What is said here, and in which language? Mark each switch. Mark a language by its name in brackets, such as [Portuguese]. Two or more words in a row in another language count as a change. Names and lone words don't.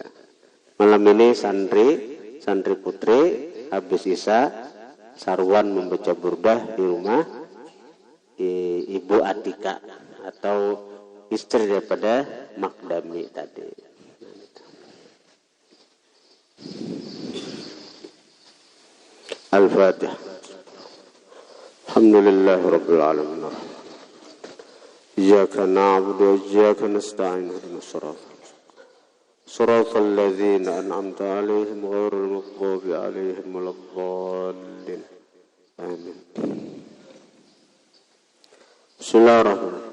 [Indonesian] Malam ini santri putri habis isya sarwan membaca burdah di rumah Ibu Atika atau istri daripada Makdami tadi. [Arabic] Al-Fatihah. الحمد لله رب العالمين. إياك نعبد وإياك نستعين. اهدنا الصراط الذين أنعمت عليهم غير المغضوب عليهم ولا الضالين. Amin. Bismillahirrahmanirrahim.